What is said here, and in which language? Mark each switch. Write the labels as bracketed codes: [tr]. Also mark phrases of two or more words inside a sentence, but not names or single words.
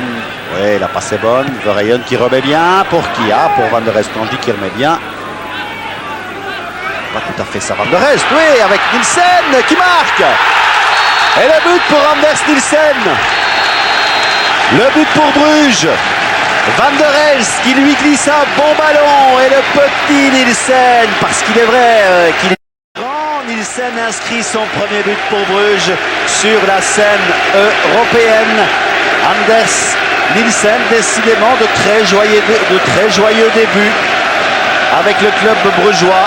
[fr] Oui, la passe est bonne. Vereyen qui remet bien. Pour qui? Ah, pour Van der Elst. On dit qu'il remet bien. Pas tout à fait ça, Van der Elst. Oui, avec Nielsen qui marque. Et le but pour Anders Nielsen. Le but pour Bruges. Van der Elst qui lui glisse un bon ballon. Et le petit Nielsen, parce qu'il est vrai qu'il est grand. Nielsen inscrit son premier but pour Bruges sur la scène européenne. Anders Nielsen, décidément de très joyeux début avec le club brugeois.